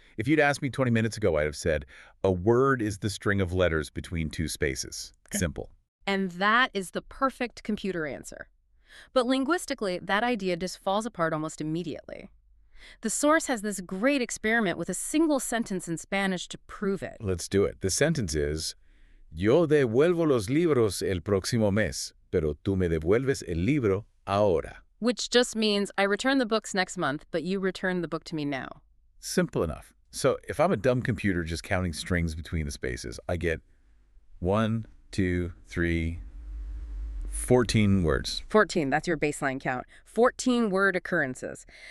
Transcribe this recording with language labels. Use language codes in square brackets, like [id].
[en] If you'd asked me 20 minutes ago, I'd have said, a word is the string of letters between two spaces. Simple. And that is the perfect computer answer. But linguistically, that idea just falls apart almost immediately. The source has this great experiment with a single sentence in Spanish to prove it. Let's do it. The sentence is, [es] Yo devuelvo los libros el próximo mes, pero tú me devuelves el libro ahora. [en] Which just means I return the books next month, but you return the book to me now. Simple enough. So if I'm a dumb computer just counting strings between the spaces, I get 1, 2, 3, 14 words. 14, that's your baseline count. 14 word occurrences.